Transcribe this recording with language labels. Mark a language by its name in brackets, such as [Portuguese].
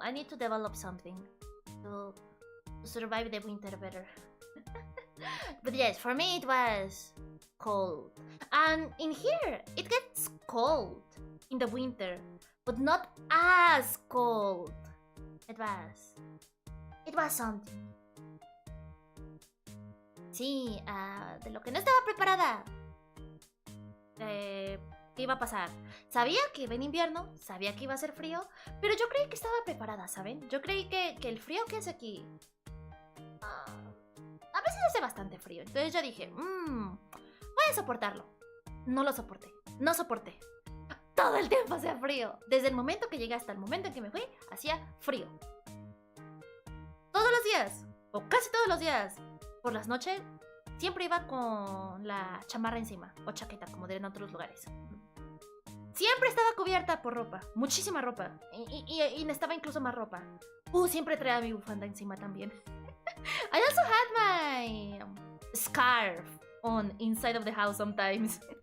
[English] I need to develop something to survive the winter better. But yes, for me it was cold. And in here, it gets cold in the winter, but not as cold. It was something. [Spanish] Sí, de lo que no estaba preparada. ¿Qué iba a pasar? Sabía que iba en invierno, sabía que iba a hacer frío, pero yo creí que estaba preparada, ¿saben? Yo creí que el frío que hace aquí... a veces hace bastante frío, entonces yo dije, voy a soportarlo. No lo soporté, no soporté. todo el tiempo hacía frío. Desde el momento que llegué hasta el momento en que me fui, hacía frío. Todos los días, o casi todos los días, por las noches, siempre iba con la chamarra encima, o chaqueta, como dirían en otros lugares. Siempre estaba cubierta por ropa, muchísima ropa, y necesitaba incluso más ropa. Siempre traía mi bufanda encima también. [English] I also had my scarf on inside of the house sometimes.